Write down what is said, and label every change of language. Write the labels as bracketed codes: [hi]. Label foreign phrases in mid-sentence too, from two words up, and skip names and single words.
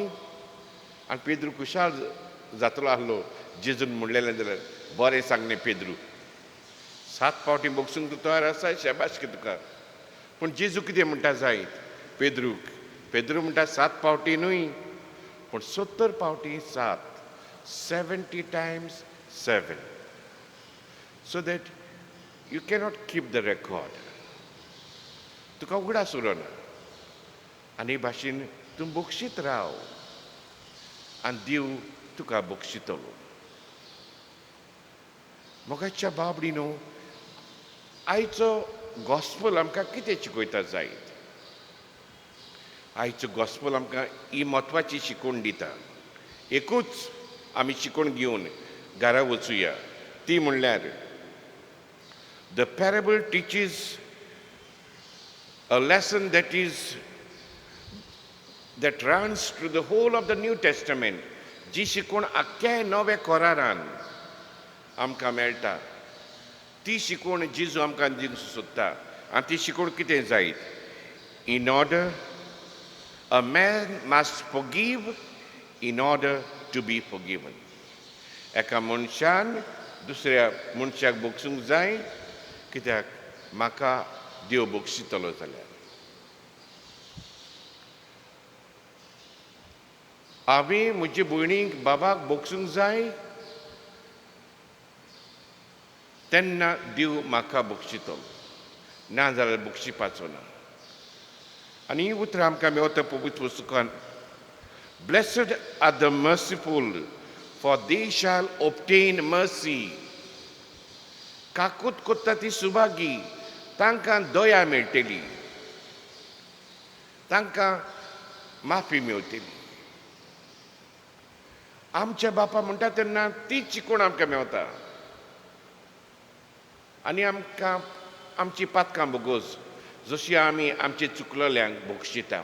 [kok] आनी पेद्रू खुशाल जातलो आसलो जेजून म्हणलेलें जाल्यार, बरें सांगलें पेद्रू, 7 फावटी बोगसूंक तूं तयार आसा, शेबाश की तुका. पूण जेजू कितें म्हणटा जायत पेद्रू म्हणटा 7 फावटी न्हय, पूण 70 फावटी 7, 70 times 7. [en] So that you cannot keep the record. [kok] तुका उगडास उरना. आनी भाशेन तूं बोगशीत राव. आनी देव तुका बक्षितलो. मोगाच्या बाबडीनो, आयचो गॉस्पल आमकां कितें शिकयता जायत. आयचो गॉस्पल आमकां ही म्हत्वाची शिकवण दिता. एकूच आमी शिकवण घेवन घरा वचुया. ती म्हणल्यार [en] the parable teaches a lesson that runs through the whole of the New Testament. [kok] जी शिकवण आख्या नव्या कोरारान आमकां मेळटा, ती शिकवण जेजू आमकां दिवंक सोदता. आनी ती शिकवण कितें जायत. [en] In order a man must forgive in order to be forgiven. [kok] एका मनशान दुसऱ्या मनशाक बक्षूंक जाय, कित्याक म्हाका देव बक्षितलो जाल्यार. हांवें म्हजे भयणीक बाबाक बक्षूंक जाय तेन्ना देव म्हाका बक्षितलो, ना जाल्यार बक्षिपाचो ना. आनी ही उतरां आमकां मेवता पवित्र पुस्तकांत. [en] Blessed are the merciful, for they shall obtain mercy. [kok] काकूत कोत्ता ती सुभागी, तांकां दया मेळटली, तांकां माफी मेळटली. आमच्या बापा म्हणटा तेन्ना तीच शिकवण आमकां मेवता. आनी आमकां आमची पातकां बोगोस जशी आमी आमचे चुकलोल्यांक बक्षिता.